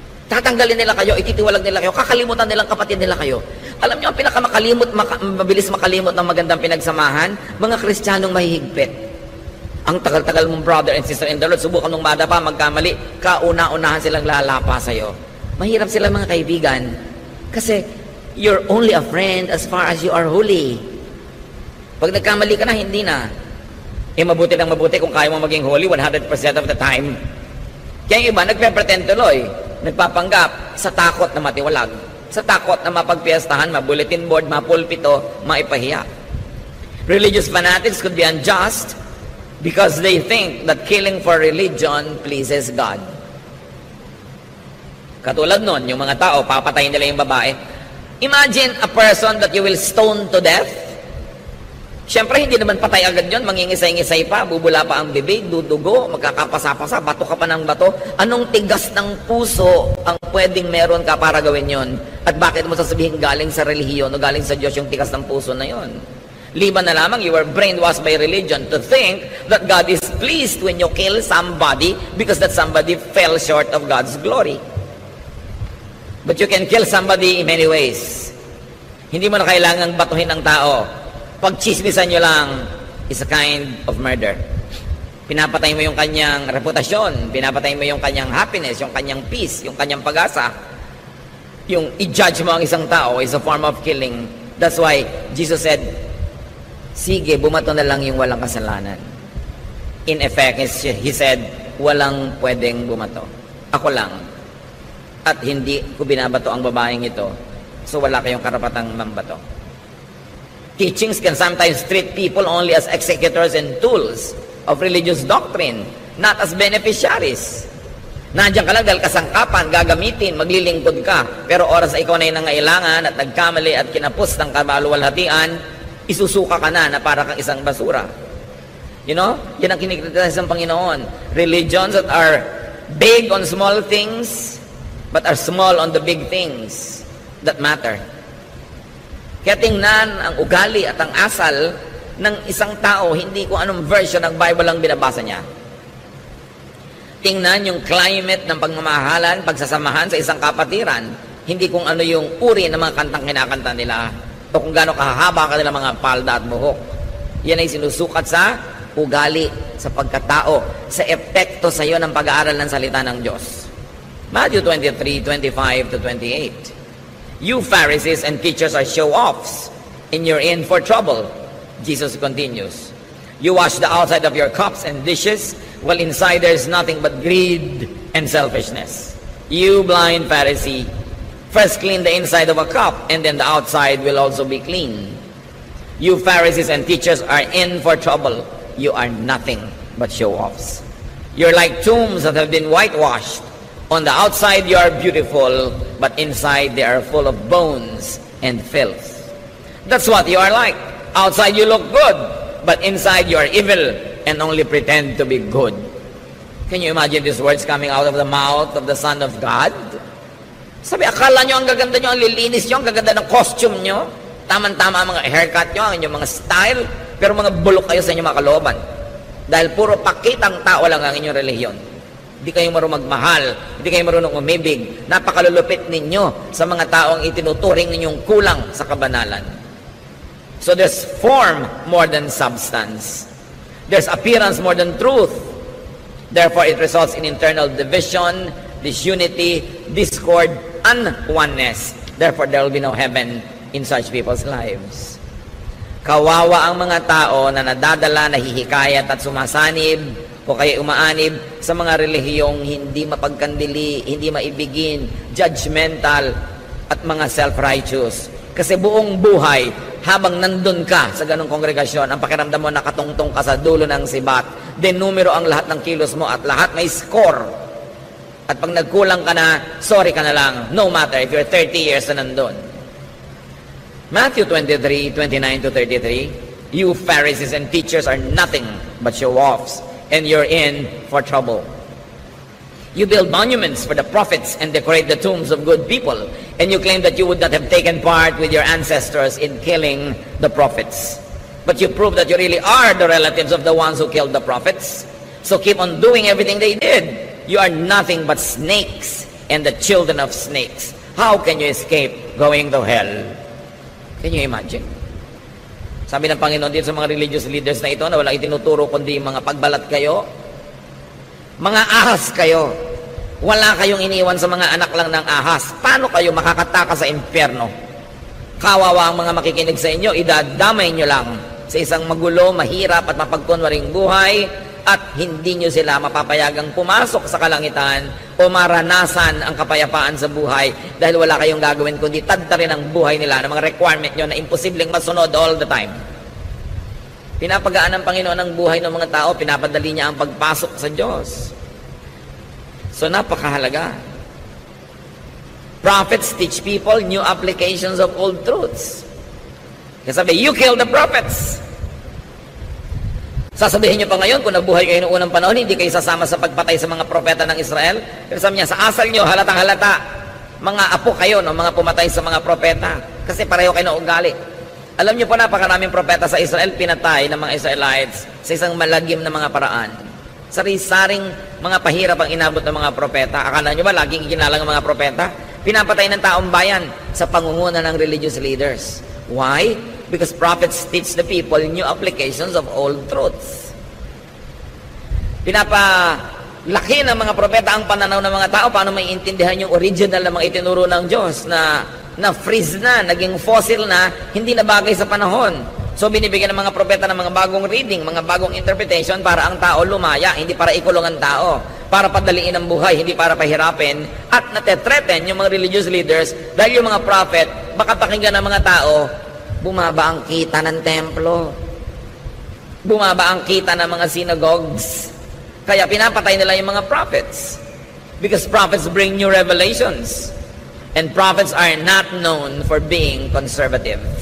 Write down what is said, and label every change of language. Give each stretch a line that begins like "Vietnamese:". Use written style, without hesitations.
Filipino: Tatanggalin nila kayo, ititiwalag nila kayo, kakalimutan nilang kapatid nila kayo. Alam nyo, ang pinakamakalimot, mabilis makalimot ng magandang pinagsamahan, mga Kristiyanong mahihigpit. Ang tagal-tagal mong
English: brother and sister in the Lord,
Filipino: subukan mong bata pa, magkamali, kauna-unahan silang lalapa sa'yo. Mahirap sila mga kaibigan. Kasi,
English: you're only a friend as far as you are holy.
Filipino: Pag nagkamali ka na, hindi na. Mabuti ng mabuti kung kaya mo maging
English: holy 100% of the time.
Filipino: Kaya yung iba, nagpe-pretend tuloy. Nagpapanggap sa takot na matiwalag. Sa takot na mapagpiestahan, ma-bulletin board, ma-pulpito, maipahiya.
English: Religious fanatics could be unjust because they think that killing for religion pleases God.
Filipino: Katulad nun, yung mga tao, papatayin nila yung babae.
English: Imagine a person that you will stone to death.
Filipino: Siyempre, hindi naman patay agad yun. Mangingisay-ngisay pa, bubula pa ang bibig, dudugo, magkakapasa-pasa, bato ka pa ng bato. Anong tigas ng puso ang pwedeng meron ka para gawin yon? At bakit mo sasabihin galing sa relihiyon o galing sa Diyos yung tigas ng puso na yon? Liban na lamang,
English: you were brainwashed by religion to think that God is pleased when you kill somebody because that somebody fell short of God's glory. But you can kill somebody in many ways.
Filipino: Hindi mo na kailangang batuhin ng tao. Pagchismisan nyo lang
English: is a kind of murder.
Filipino: Pinapatay mo yung kanyang reputasyon, pinapatay mo yung kanyang happiness, yung kanyang peace, yung kanyang pag-asa. Yung i-judge mo ang isang tao
English: is a form of killing. That's why Jesus said,
Filipino: sige, bumato na lang yung walang kasalanan.
English: In effect, He said,
Filipino: walang pwedeng bumato. Ako lang. At hindi ko binabato ang babaeng ito. So wala kayong karapatang mambato.
English: Teachings can sometimes treat people only as executors and tools of religious doctrine, not as beneficiaries.
Filipino: Nandiyan ka lang dahil kasangkapan, gagamitin, maglilingkod ka. Pero oras na ikaw na yung nangailangan at nagkamali at kinapos ng kabaluwalhatian, isusuka ka na para kang isang basura.
English: You know?
Filipino: Yan ang kinikritisize ng Panginoon.
English: Religions that are big on small things, but are small on the big things that matter.
Filipino: Kaya tingnan ang ugali at ang asal ng isang tao, hindi kung anong version ng Bible ang binabasa niya. Tingnan yung climate ng pagmamahalan, pagsasamahan sa isang kapatiran, hindi kung ano yung uri ng mga kantang kinakanta nila o kung gaano kahaba kanilang mga palda at buhok. Yan ay sinusukat sa ugali, sa pagkatao, sa epekto sa iyo ng pag-aaral ng salita ng Diyos.
English: Matthew 23:25 to 28. You Pharisees and teachers are show-offs, and you're in for trouble. Jesus continues. You wash the outside of your cups and dishes, while inside there is nothing but greed and selfishness. You blind Pharisee, first clean the inside of a cup, and then the outside will also be clean. You Pharisees and teachers are in for trouble. You are nothing but show-offs. You're like tombs that have been whitewashed. On the outside you are beautiful, but inside they are full of bones and filth. That's what you are like. Outside you look good, but inside you are evil and only pretend to be good. Can you imagine these words coming out of the mouth of the Son of God?
Filipino: Sabi, akala nyo ang gaganda nyo, ang lilinis nyo, ang gaganda ng costume nyo, taman-tama ang mga haircut nyo, ang inyong mga style, pero mga bulok kayo sa inyong mga kalooban. Dahil puro pakitang tao lang ang inyong relihiyon. Hindi kayo marunong magmahal, hindi kayo marunong umibig. Napakalulupit ninyo sa mga taong itinuturing ninyong kulang sa kabanalan.
English: So there's form more than substance. There's appearance more than truth. Therefore, it results in internal division, disunity, discord, and oneness. Therefore, there will be no heaven in such people's lives.
Filipino: Kawawa ang mga tao na nadadala, nahihikayat at sumasanib o kaya umaanib sa mga relihiyong hindi mapagkandili, hindi maibigin, judgmental at mga self-righteous. Kasi buong buhay, habang nandun ka sa ganong kongregasyon, ang pakiramdam mo nakatungtong ka sa dulo ng sibat, denumero ang lahat ng kilos mo at lahat may score. At pag nagkulang ka na, sorry ka na lang,
English: no matter if you're 30 years
Filipino: na nandun.
English: Matthew 23:29 to 33, you Pharisees and teachers are nothing but show-offs, and you're in for trouble. You build monuments for the prophets and decorate the tombs of good people, and you claim that you would not have taken part with your ancestors in killing the prophets. But you prove that you really are the relatives of the ones who killed the prophets. So keep on doing everything they did. You are nothing but snakes and the children of snakes. How can you escape going to hell? Can you imagine?
Filipino: Sabi ng Panginoon dito sa mga religious leaders na ito na walang itinuturo kundi mga pagbalat kayo, mga ahas kayo. Wala kayong iniwan sa mga anak lang ng ahas. Paano kayo makakatakas sa impyerno? Kawawa ang mga makikinig sa inyo, idadamay nyo lang sa isang magulo, mahirap at mapagkunwaring buhay at hindi nyo sila mapapayagang pumasok sa kalangitan o maranasan ang kapayapaan sa buhay dahil wala kayong gagawin kundi tadtarin ang buhay nila ng mga requirement nyo na imposibleng masunod
English: all the time.
Filipino: Pinapagaan ng Panginoon ang buhay ng mga tao, pinapadali niya ang pagpasok sa Diyos. So napakahalaga.
English: Prophets teach people new applications of old truths.
Filipino: Kasi sabi,
English: you kill the prophets.
Filipino: Sasabihin niyo pa ngayon, kung nabuhay kayo noong unang panahon, hindi kayo sasama sa pagpatay sa mga propeta ng Israel. Pero sabi niya, sa asal niyo, halatang halata, mga apo kayo, no, mga pumatay sa mga propeta. Kasi pareho kayo na ugali. Alam niyo po, napakaraming propeta sa Israel, pinatay ng mga Israelites sa isang malagim na mga paraan. Sari-saring mga pahirap ang inabot ng mga propeta. Akala niyo ba laging iginalang ang mga propeta? Pinapatay ng taong bayan sa pangunguna ng religious leaders.
English: Why? Because prophets teach the people new applications of old truths.
Filipino: Pinapalaki ng mga propeta ang pananaw ng mga tao paano maiintindihan yung original na mga itinuro ng Diyos na freeze na, naging fossil na, hindi na bagay sa panahon. So binibigyan ng mga propeta ng mga bagong reading, mga bagong interpretation para ang tao lumaya, hindi para ikulong ang tao, para padaliin ang buhay, hindi para pahirapin, at natetreten yung mga religious leaders dahil yung mga prophet, baka pakinggan ng mga tao, bumaba ang kita ng templo, bumaba ang kita ng mga synagogues, kaya pinapatay nila yung mga prophets
English: because prophets bring new revelations and prophets are not known for being conservative.